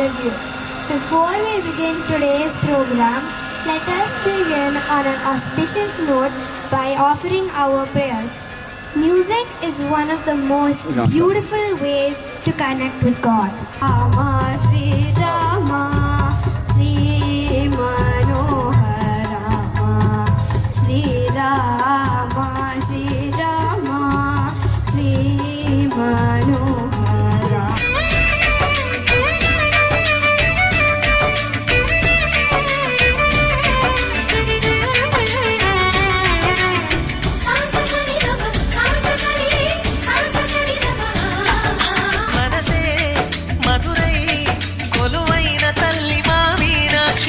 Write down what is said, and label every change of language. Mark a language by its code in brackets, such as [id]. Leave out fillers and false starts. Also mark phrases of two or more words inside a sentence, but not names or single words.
[en] day. Before we begin today's program, let us begin on an auspicious note by offering our prayers. Music is one of the most beautiful ways to connect with God. Rama Shri Rama Shri Manohar Rama Shri Rama Shri Rama Shri Manohar Rama. [te] మనసే మధురై కొలువైన తల్లి మా మీనాక్షి